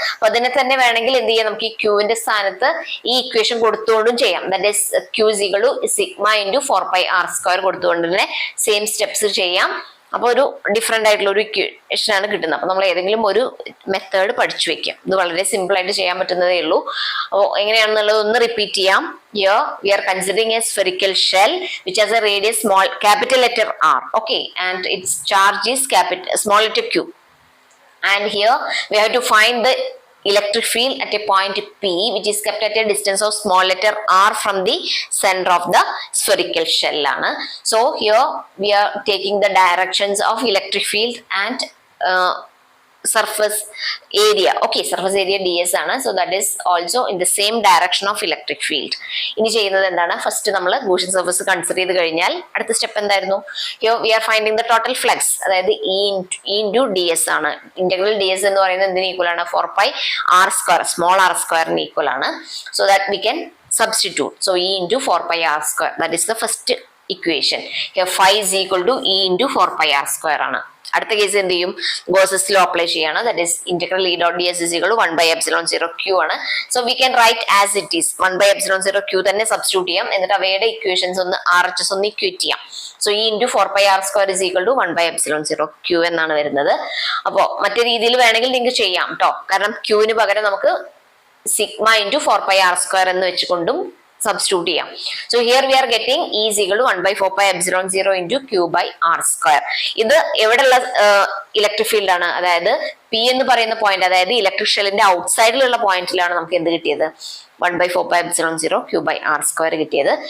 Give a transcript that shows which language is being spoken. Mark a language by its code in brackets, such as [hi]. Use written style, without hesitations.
[ml] അപ്പൊ അതിനെ തന്നെ വേണമെങ്കിൽ എന്ത് ചെയ്യാം? നമുക്ക് ഈ ക്യൂവിന്റെ സ്ഥാനത്ത് ഈ ഇക്വേഷൻ കൊടുത്തുകൊണ്ടും ചെയ്യാം. [en] that is Q is equal to sigma into 4 pi r square [ml] കൊടുത്തുകൊണ്ട് തന്നെ സെയിം സ്റ്റെപ്സ് ചെയ്യാം. അപ്പൊ ഒരു ഡിഫറെന്റ് ആയിട്ടുള്ള ഒരു ഇക്വേഷൻ ആണ് കിട്ടുന്നത്. അപ്പൊ നമ്മൾ ഏതെങ്കിലും ഒരു മെത്തേഡ് പഠിച്ചു വെക്കാം. ഇത് വളരെ സിമ്പിൾ ആയിട്ട് ചെയ്യാൻ പറ്റുന്നതേ ഉള്ളൂ. അപ്പോൾ എങ്ങനെയാണെന്നുള്ളത് ഒന്ന് റിപ്പീറ്റ് ചെയ്യാം. [en] Here we are considering a spherical shell which has a radius capital letter R. Okay, and its charge is small letter q. And here we have to find the electric field at a point P which is kept at a distance of small letter r from the center of the spherical shell ആണ്. So here we are taking the directions of electric field and surface area. Okay, surface area ds ആണ്. So that is also in the same direction of electric field. [ml] ഇനി ചെയ്യുന്നത് എന്താണ്? First നമ്മൾ Gaussian surface consider ചെയ്ത് കഴിഞ്ഞാൽ അടുത്ത step എന്തായിരുന്നു? [en] Here we are finding the total flux. അതായത് E into ds ആണ്. [ml] ഇന്റഗ്രൽ ds എന്ന് പറയുന്നത് എന്തിന് ഈക്വൽ ആണ്? [en] 4 pi r square, small r square ന് equal ആണ്. So that we can substitute. So E into 4 pi r square. That is the first equation. Here phi is equal to E into 4 pi r square ആണ്. [ml] അടുത്ത case എന്ത് ചെയ്യും? Gauss's law apply ചെയ്യാണ്. [en] That is integral E dot d s is equal to 1/ε0 Q ആണ്. So we can write as it is 1/ε0 Q [ml] തന്നെ substitute ചെയ്യാം. എന്നിട്ട് അവയുടെ ഇക്വേഷൻസ് ഒന്ന് RHS ഒന്ന് ഇക്വേറ്റ് ചെയ്യാം. [en] so E into 4 pi r square is equal to 1/ε0 Q [ml] എന്നാണ് വരുന്നത്. അപ്പോൾ മറ്റു രീതിയിൽ വേണമെങ്കിൽ നിങ്ങൾക്ക് ചെയ്യാം കേട്ടോ. കാരണം ക്യൂവിന് പകരം നമുക്ക് sigma into 4 pi r square എന്ന് വെച്ചുകൊണ്ടും സബ്സ്റ്റിറ്റ്യൂട്ട് ചെയ്യാം. [en] So here we are getting E is equal to 1/4πε0 into Q by R square. [ml] ഇത് എവിടെയുള്ള ഇലക്ട്രിക് ഫീൽഡ് ആണ്? അതായത് P എന്ന് പറയുന്ന പോയിന്റ്, അതായത് ഇലക്ട്രിക് ഷെല്ലിന്റെ ഔട്ട്സൈഡിലുള്ള പോയിന്റിലാണ് നമുക്ക് എന്ത് കിട്ടിയത്? [en] 1/4πε0 Q by R square കിട്ടിയത്.